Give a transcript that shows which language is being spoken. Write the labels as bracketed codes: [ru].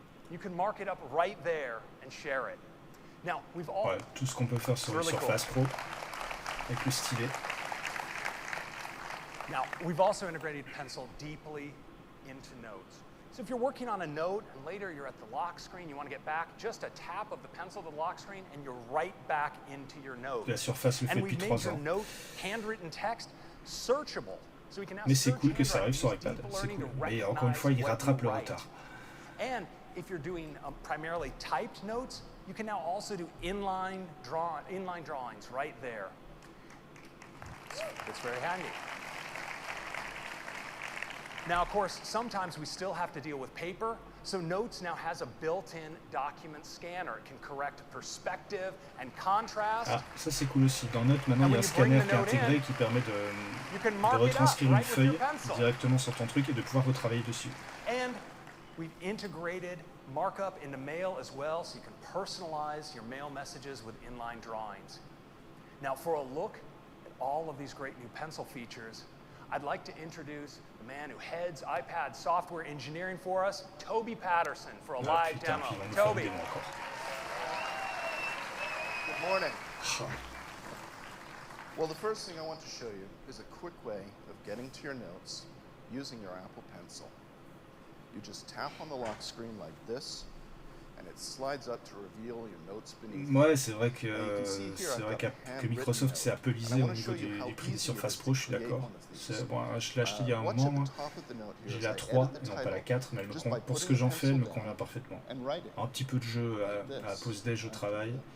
[en] You can mark it up right there and share it. Now, we've all [fr] Ouais, tout ce qu'on peut faire sur le Surface Pro avec le stylet. [en] Now, we've also integrated Pencil deeply into Notes. So if you're working on a note and later you're at the lock screen, you want to get back, just a tap of the pencil to the lock screen and you're right back into your note. [fr] La Surface le fait depuis 3 ans. [en] Note, handwritten text, searchable. So we can now [fr] Mais c'est cool que ça arrive sur iPad, c'est cool. Mais encore une fois, il rattrape le retard. [en] And if you're doing primarily typed notes, you can now also do inline drawings right there. It's very handy. Now, of course, sometimes we still have to deal with paper, so Notes now has a built-in document scanner. It can correct perspective and contrast. [fr] Ah, ça c'est cool aussi. Dans Notes, maintenant, il y a un scanner qui est intégré qui permet de retranscrire une feuille directement sur ton truc et de pouvoir retravailler dessus. [en] And we've integrated markup into Mail as well, so you can personalize your mail messages with inline drawings. Now, for a look at all of these great new pencil features, I'd like to introduce the man who heads iPad software engineering for us, Toby Patterson, for a live demo. Toby. Good morning. Well, the first thing I want to show you is a quick way of getting to your notes using your Apple Pencil. You just tap on the lock screen like this, and it slides up to reveal your notes beneath. [fr] Ouais, c'est vrai que Microsoft s'est appelisé au niveau du prix des Surface Pro, je suis d'accord. Bon, je l'ai acheté il y a un moment, moi. J'ai la 3, non pas la 4, mais pour ce que j'en fais, elle me convient parfaitement. Un petit peu de jeu à pause déj au travail.